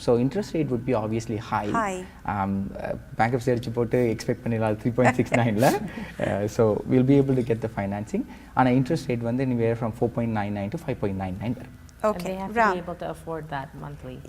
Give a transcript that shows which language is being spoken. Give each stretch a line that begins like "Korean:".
English: So interest rate would be obviously high.
Tamil: Bankruptcy அடிச்சு போட்டு expect பண்ணிடலாம் 3.69ல.
English: So we'll be able to get the financing. ஆனால் interest rate வந்து anywhere from 4.99 to 5.99 வரும். Okay. And they have to be able to afford that monthly.